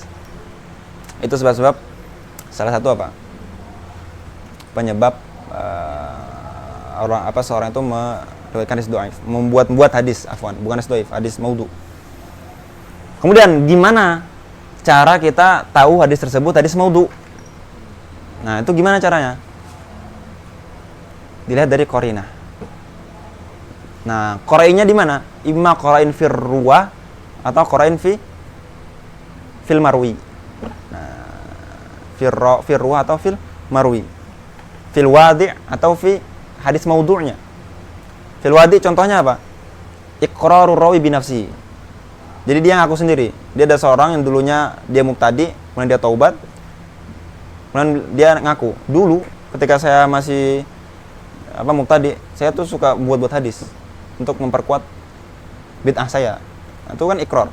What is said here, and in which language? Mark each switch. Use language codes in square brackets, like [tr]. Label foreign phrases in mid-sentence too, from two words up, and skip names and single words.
[id] Itu sebab-sebab salah satu penyebab seorang itu meriwayatkan hadis dhaif, membuat hadis, bukan hadis dhaif, [ar] حديث موضوع. [id] Kemudian gimana cara kita tahu hadis tersebut [ar] حديث موضوع? [id] Nah, itu gimana caranya? Dilihat dari qarinah. Nah, qara'innya di mana? [ar] إما قرائن في الرواة atau قرائن في المروي. Nah, في الرواة atau في المروي. في الواضع' atau fi hadis maudhu'nya. في الواضع' [id] contohnya apa? [ar] إقرار الراوي بنفسه. [id] Jadi dia ngaku sendiri. Dia ada seorang yang dulunya dia mubtadi, kemudian dia taubat. Kemudian dia ngaku, dulu ketika saya masih mubtadi, saya tuh suka buat hadis untuk memperkuat bid'ah saya. Nah, itu kan ikrar.